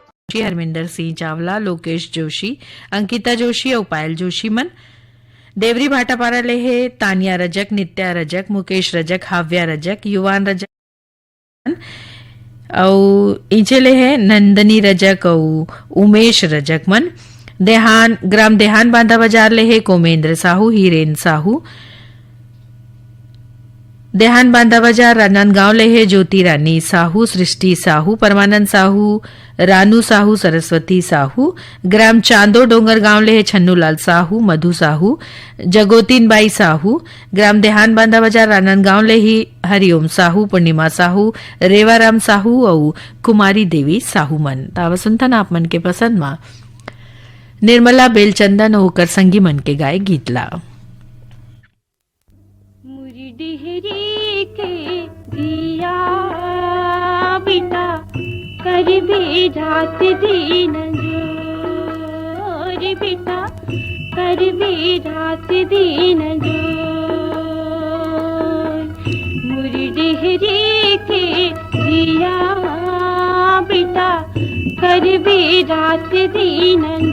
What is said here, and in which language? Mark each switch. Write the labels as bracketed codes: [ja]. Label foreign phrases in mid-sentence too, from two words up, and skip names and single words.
[hne] हरमिंदर सिंह चावला, लोकेश जोशी, अंकिता जोशी और पायल जोशी मन। देवरी भाटापारा ले है तानिया रजक, नित्या रजक, मुकेश रजक, हाव्या रजक, युवान रजक और इंचले है नंदनी रजक और उमेश रजक मन। ग्राम देहान बांधा बाजार ले है कोमेंद्र साहू, हीरेन साहू। देहान बांधा बाजार राजनांदगांव ले है ज्योति रानी साहू, सृष्टि साहू, परमानंद साहू, रानू साहू, सरस्वती साहू। ग्राम चांदो डोंगर गांव ले है छन्नूलाल साहू, मधु साहू, जगोतीन बाई साहू। ग्राम देहान बांधा बाजार राजनांदगांव ले ही हरिओम साहू, पूर्णिमा साहू, रेवाराम साहू और कुमारी देवी साहू मन। तावा सुनता आप मन के पसंद मा निर्मला बेलचंदन और ओकर संगी मन के गाय गीतला। डिहरी के दिया बिटा कर भी रात दिन जोर बिटा कर भी रात दिन जोर मुरी डिहरी के दिया बिटा कर भी रात दिन